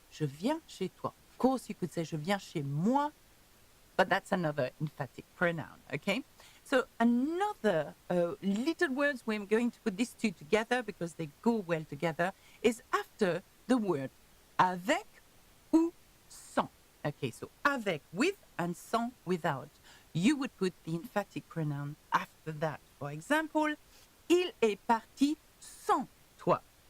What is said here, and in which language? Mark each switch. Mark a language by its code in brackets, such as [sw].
[fr] Je viens chez toi. [en] Of course, you could say [fr] je viens chez moi, [en] but that's another emphatic pronoun. Okay? So another little words where I'm going to put these two together because they go well together is after the word [fr] avec ou sans. [en] Okay, so avec with and sans without. You would put the emphatic pronoun after that. For example, [fr] il est parti sans toi.